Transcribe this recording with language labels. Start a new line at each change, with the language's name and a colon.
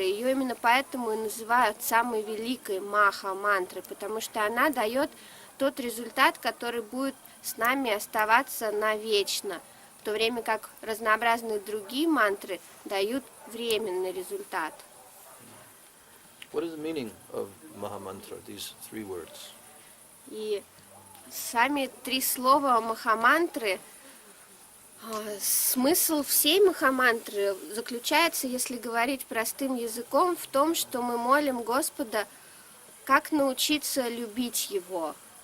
Russian: Ее именно поэтому и называют самой великой Маха-мантрой, потому что она дает тот результат, который будет с нами оставаться навечно, в то время как разнообразные другие мантры дают временный результат.
English: What is the meaning of Mahamantra, these 3 words?
Russian: И сами 3 слова Махамантры, смысл всей Махамантры заключается, если говорить простым языком, в том, что мы молим Господа, как научиться любить Его.